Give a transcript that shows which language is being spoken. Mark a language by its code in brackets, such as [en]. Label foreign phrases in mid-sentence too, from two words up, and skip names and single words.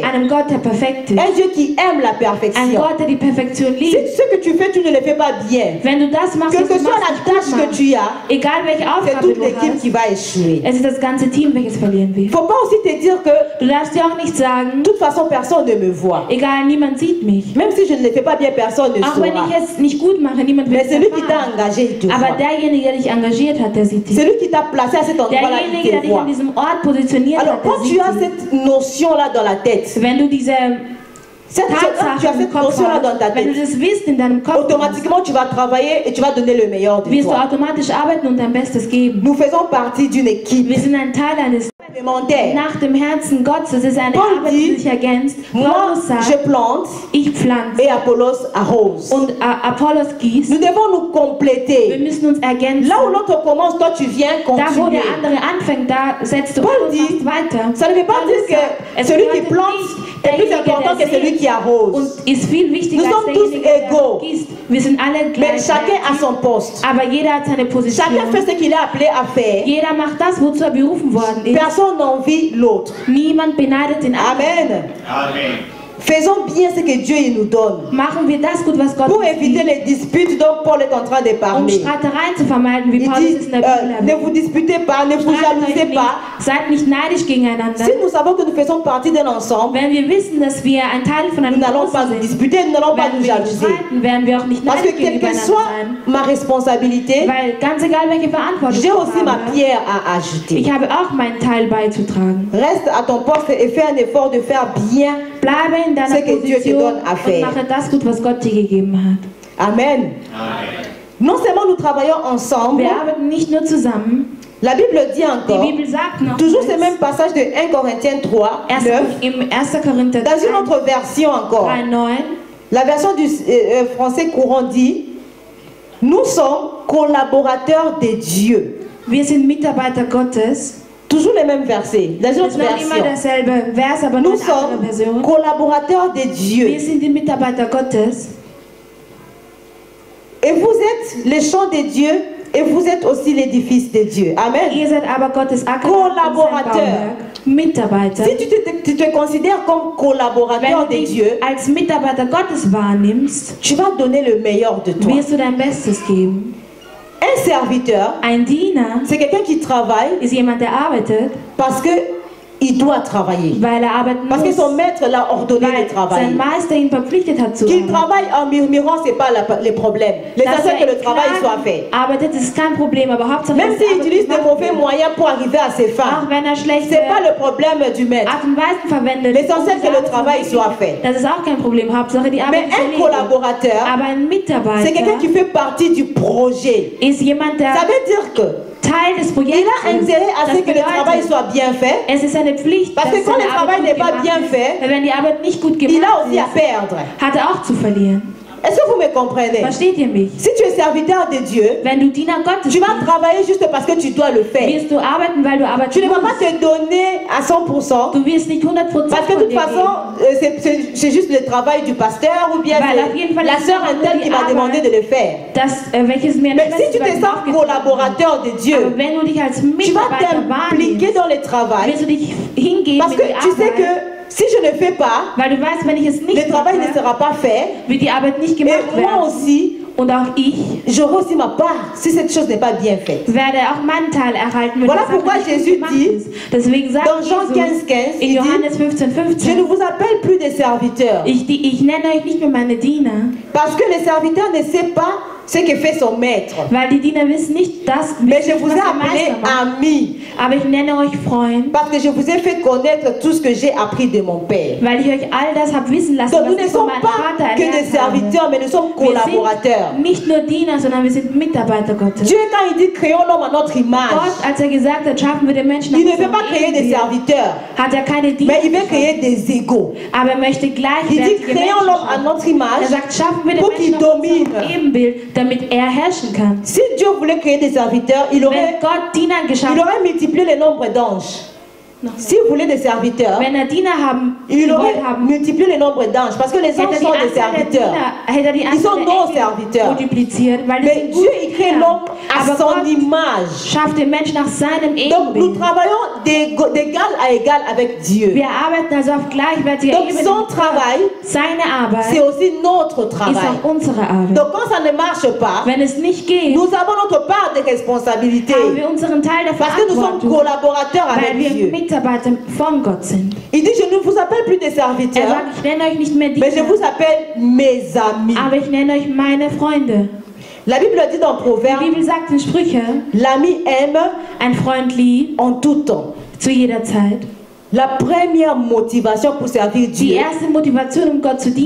[fr] Un Dieu qui aime la perfection. Si ce que tu fais, tu ne le fais pas bien, quelle que soit la tâche que tu as, c'est toute l'équipe qui va échouer. Il ne faut pas aussi te dire que de toute façon personne ne me voit. Même si je ne ne fais pas bien, personne ne [de] Auch wenn [fr] saura. [de] ich es nicht gut mache, niemand wird [fr] Mais [de] es [fr] celui qui t'a [de] erfahren. [fr] engagé, il te [de] Aber [fr] voit. [de] derjenige, der dich engagiert hat, der sieht dich. [fr] Celui qui t'a placé à cet endroit-là, [de] Derjenige, [fr] il [de] der [fr] te [de] dich an [fr] voit. [de] diesem Ort positioniert [fr] Alors, [de] hat, der [fr] quand tu [de] sieht [fr] as [de] dich. [fr] cette notion-là dans la tête, [de] Wenn du diese [fr] tu as [de] Tatsache im [fr] cette [de] Kopf [fr] notion-là dans ta [de] hast, wenn du [fr] tête, [de] das wisst in deinem Kopf, [fr] automatiquement tu vas travailler et tu vas donner le meilleur de [de] wirst du [fr] toi. [de] automatisch arbeiten und dein Bestes geben. [fr] Nous faisons partie d'une équipe [de] Wir sind ein Teil eines [fr] complémentaire. [de] nach dem Herzen Gottes. Es ist eine [fr] Paul [de] Arbeit, die [fr] dit, [de] sich ergänzt. [fr] Moi, [de] Paulus [fr] je [de] sagt, [fr] plante [de] ich pflanze [fr] et Apollos arrose. [de] und Apollos gießt. [fr] Nous devons nous [de] Wir [fr] compléter. [de] müssen uns ergänzen. [fr] Là où l'autre commence, toi tu viens [de] Da, wo [fr] continuer. [de] der andere anfängt, da setzt du [fr] Paul [de] an und [fr] dit, [de] machst weiter. [fr] Ça ne veut pas [de] Paulus [fr] dire [de] sagt, [fr] que [de] es [fr] celui qui [de] bedeutet [fr] plante [de] nicht, [fr] est plus [de] derjenige, [fr] important que [de] der [fr] celui [de] sät [fr] qui arrose. [de] und ist viel wichtiger [fr] Nous [de] als [fr] sommes tous [de] derjenige, der [fr] égaux. [de] gießt. Wir sind alle [fr] Mais chacun a [de] gleich. [fr] son poste. [de] Aber jeder hat seine Position. [fr] Chacun fait ce qu'il est appelé à faire. [de] Jeder macht das, wozu er berufen worden ist. [fr] Personne n'envie l'autre. [de] Niemand beneidet den anderen. [fr] Amen. Faisons bien ce que Dieu il nous donne. [de] Machen wir das gut, was Gott [fr] Pour [de] uns [fr] éviter [de] gibt, [fr] les disputes dont Paul est en train de [de] um [fr] parler. [de] Streitereien zu vermeiden, wie [fr] Il [de] Paulus [fr] dit, [de] es in der Bibel [fr] ne [de] erwähnt. [fr] vous disputez pas, ne vous [de] Streitet euch [fr] jalousez [de] nicht, [fr] pas. [de] seid nicht neidisch gegeneinander. [fr] Si nous savons que nous faisons partie d'un ensemble, [de] Wenn wir wissen, dass wir ein Teil von [fr] nous [de] einem [fr] n'allons pas [de] Großen [fr] nous [de] sind, [fr] disputer, nous n'allons pas [de] werden [fr] nous [de] wir nicht [fr] jalouser. [de] streiten, werden wir auch nicht [fr] Parce que [de] neidisch [fr] quelle que [de] gegeneinander [fr] soit [de] sein. [fr] ma responsabilité, [de] Weil ganz egal, welche Verantwortung [fr] j'ai aussi [de] ich [fr] ma [de] habe, [fr] pierre à ajouter. [de] ich habe auch meinen Teil beizutragen. [fr] Reste à ton poste et fais un effort de faire bien. [de] Bleibe in deiner [fr] Ce que Dieu te [de] Position [fr] donne à [de] und [fr] faire. [de] mache das gut, was Gott dir gegeben hat. [fr] Amen. Non seulement nous travaillons ensemble, [de] Wir arbeiten nicht nur zusammen. [fr] la Bible dit [de] Die [fr] encore, [de] Bibel sagt noch, [fr] toujours ce même passage de 1 Corinthiens 3, 9, [de] im 1. Korinther [fr] dans une autre version encore. [de] 3,9, [fr] La version du français courant dit, nous sommes collaborateurs de Dieu. [de] wir sind Mitarbeiter Gottes. [fr] Toujours les mêmes versets, dans une [de] Das [fr] autre [de] ist noch immer [fr] version. [de] derselbe Vers, aber nur [fr] Nous [de] eine andere [fr] sommes [de] Version. [fr] collaborateurs de [de] Wir [fr] Dieu. [de] sind die Mitarbeiter Gottes. [fr] Et vous êtes les champs de Dieu et vous êtes aussi l'édifice de Dieu. Amen. [de] Ihr seid aber Gottes Acker [fr] Collaborateur. [de] und sein Bauwerk. Mitarbeiter. [fr] Si tu te considères comme collaborateur [de] Wenn du [fr] de [de] dich [fr] Dieu, [de] als Mitarbeiter Gottes wahrnimmst, [fr] tu vas donner le meilleur de toi. [de] wirst du dein Bestes geben. [fr] Un serviteur, [de] Ein Diener [fr] c'est quelqu'un qui travaille [de] ist jemand, der arbeitet, [fr] parce que il doit travailler. [de] weil er arbeiten [fr] Parce que [de] muss. [fr] son maître l'a ordonné [de] Weil [fr] de travailler. [de] sein Meister ihn verpflichtet hat zu [fr] Qu'il [de] arbeiten. [fr] travaille en murmurant, ce n'est pas les problèmes. L'essentiel [de] Dass [fr] que le travail [de] im [fr] soit [de] Klagen [fr] fait. [de] arbeitet, ist kein Problem, aber Hauptsache, [fr] Même [de] dass [fr] s'il [de] die Arbeit [fr] utilise de [de] gemacht [fr] mauvais [de] wird. [fr] moyens pour arriver à ses [de] Auch [fr] fins, [de] wenn er schlechte [fr] ce n'est pas le problème du maître. [de] Art und Weisen verwendet, [fr] L'essentiel [de] um [fr] que le [de] Arbeit zu [fr] travail [de] machen, [fr] soit fait. [de] das ist auch kein Problem. Hauptsache, die Arbeit [fr] Mais [de] ist [fr] un [de] erledigt. [fr] collaborateur, [de] Aber ein Mitarbeiter [fr] c'est quelqu'un qui fait partie du projet. [de] ist jemand, der [fr] Ça veut dire que [de] Teil des [fr] il [de] Projekts [fr] a intérêt à ce que le travail soit bien fait. [de] es ist eine Pflicht, [fr] Parce que [de] dass [fr] quand [de] seine [fr] le travail [de] Arbeit [fr] n'est [de] gut [fr] pas [de] gemacht [fr] bien [de] ist. [fr] fait, [de] Weil wenn die Arbeit nicht gut [fr] il a [de] gemacht [fr] aussi à [de] ist, [fr] perdre. [de] hat er auch zu verlieren. [fr] Est-ce que vous me comprenez? [de] Versteht ihr mich? [fr] Si tu es serviteur de Dieu, [de] Wenn du Diener Gottes [fr] tu vas [de] bist, [fr] travailler juste parce que tu dois le faire. [de] wirst du arbeiten, weil du [fr] Tu [de] arbeiten [fr] ne vas pas [de] musst. [fr] te donner à 100%. [de] Du wirst nicht 100% [fr] Parce que de [de] von [fr] toute [de] dir [fr] façon, [de] geben. [fr] c'est juste le travail du pasteur ou bien [de] Weil auf jeden Fall [fr] la [de] ist [fr] sœur [de] es nur [fr] interne [de] die [fr] qui m'a [de] Arbeit, [fr] demandé de le faire. [de] Welches mir [fr] Mais si tu te sens collaborateur de Dieu, [de] aber wenn du dich als [fr] tu vas [de] Mitarbeiter [fr] t'impliquer [de] wahrnimmst, [fr] dans le travail. [de] wirst du dich hingeben [fr] Parce [de] in [fr] que [de] die [fr] tu sais [de] Arbeit, [fr] que si je ne fais pas, [de] weil du weißt, wenn ich es nicht [fr] le travail ne [de] mache, [fr] sera pas fait. [de] wird die Arbeit nicht [fr] Et [de] gemacht [fr] moi [de] werden. [fr] aussi, [de] Und auch ich [fr] j'aurai aussi ma part si cette chose n'est pas bien faite. [de] werde auch meinen Teil erhalten, wenn [fr] Voilà [de] die Sache [fr] pourquoi [de] nicht gut [fr] Jésus [de] gemacht [fr] dit, [de] ist. Deswegen sagt [fr] Dans Jean [de] Jesus [fr] 15, [de] in [fr] il dit, [de] Johannes 15, [fr] je ne [de] 15, [fr] vous appelle plus des serviteurs. [de] ich nenne euch nicht mehr meine Diener, [fr] Parce que le serviteur ne sait pas ce que fait son maître. [de] weil die Diener wissen nicht das, [fr] Mais je [de] was [fr] vous ai [de] der [fr] appelé [de] Meister macht. [fr] amis. [de] Aber ich nenne euch Freund, [fr] Parce que je vous ai fait connaître tout ce que j'ai appris de mon Père. [de] weil ich euch all das habe wissen lassen, [fr] Donc nous [de] was [fr] ne [de] ich von [fr] sommes [de] meinem [fr] pas [de] Vater [fr] que des [de] erlernt habe. [fr] serviteurs, mais nous sommes [de] Wir [fr] collaborateurs. [de] sind nicht nur Diener, sondern wir sind Mitarbeiter Gottes. [fr] Dieu, quand il dit créons l'homme à notre image, [de] Gott, als er gesagt hat, schaffen wir den Menschen [fr] il ne [de] nach [fr] veut pas [de] unserem [fr] créer des [de] Ebenbild, [fr] serviteurs, [de] hat er keine Diener [fr] mais il veut [de] geschaffen. [fr] créer des égaux. [de] Aber er möchte [fr] Il dit [de] gleichwertige [fr] créons [de] Menschen [fr] l'homme à [de] schaffen. [fr] notre [de] Er [fr] image [de] sagt, schaffen wir den [fr] pour qu'il [de] Menschen nach [fr] domine. [de] unserem Ebenbild, damit er herrschen kann. [fr] Si Dieu voulait créer des serviteurs, il [de] Wenn [fr] aurait [de] Gott Diener geschaffen [fr] multiplié le nombre d'anges. Si vous voulez des serviteurs, [de] wenn er Diener [fr] il aurait [de] gewollt haben, [fr] multiplié le nombre d'anges. Parce que les [de] hätte [fr] anges [de] er die [fr] sont des [de] Anzahl der [fr] serviteurs. [de] Diener, hätte er die [fr] Ils sont [de] Anzahl [fr] nos [de] der [fr] serviteurs. [de] Engel multipliziert, weil das [fr] Mais [de] sind [fr] Dieu, [de] gute [fr] il crée [de] Diener. [fr] l'homme à [de] Aber [fr] son [de] Gott [fr] image. [de] schafft den Menschen nach seinem [fr] Donc nous [de] Ebenbild. [fr] travaillons d'égal à égal avec Dieu. [de] Wir arbeiten also auf gleichwertiger [fr] Donc [de] Ebene. [fr] son travail, [de] Seine Arbeit [fr] c'est aussi notre [de] ist [fr] travail. [de] auch unsere Arbeit. [fr] Donc quand ça ne marche pas, [de] Wenn es nicht geht, [fr] nous avons notre part de responsabilité. [de] haben wir unseren Teil der [fr] Parce que nous sommes [de] Verantwortung, [fr] collaborateurs [de] weil [fr] avec [de] wir [fr] Dieu. [de] Mitarbeiter von Gott sind. [fr] Il dit, je ne vous appelle plus des serviteurs, [de] Er sagt, ich nenne euch nicht mehr [fr] mais je [de] Diener, [fr] vous appelle mes amis. [de] aber ich nenne euch meine Freunde. [fr] La Bible dit dans [de] Die [fr] Proverbes, [de] Bibel sagt in Sprüche, [fr] l'ami aime [de] ein Freund liebt [fr] en tout temps. [de] zu jeder Zeit. [fr] La première motivation pour servir [de] Die [fr] Dieu [de] erste Motivation, um Gott zu dienen,